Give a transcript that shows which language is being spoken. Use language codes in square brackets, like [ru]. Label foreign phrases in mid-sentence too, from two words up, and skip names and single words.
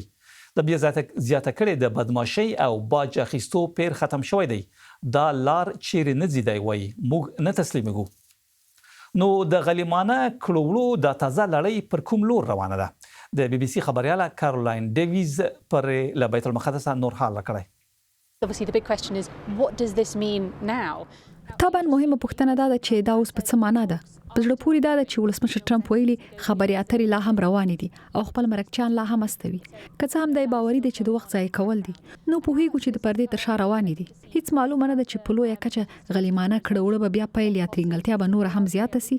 [ps] د بیا زیاته کړې د بدماشۍ او باج اخیستو پیر ختم شوی دی. دا لار چیرې نه ځي دی وایي موږ نه تسلیمیږو. نو د غلیمانه کړولو د تازه لړۍ پر کوم لور روانه ده؟ د بي بي سي خبرياله کارولین ډیویز پر له بیت المقدس نور حال کړی. [en] Obviously the big question is what does this mean now? [ps] طبعا مهمه پوښتنه دا ده چې دا اوس په څه معنا ده. په زړه پورې دا ده چې ولسمشر ټرمپ ویلي خبرې اترې لا هم روانې دي او خپل مرکچیان لا هم استوي. که څه هم دی باوري دی چې د وخت ضایع کول دي. نو پوهیږو چې د پردې تر شا روانې دي. هیڅ معلومه نه ده چې په لویه کچه غلیمانه کړوړه به بیا پیل یا ترنګلتیا به نور هم زیاته سي.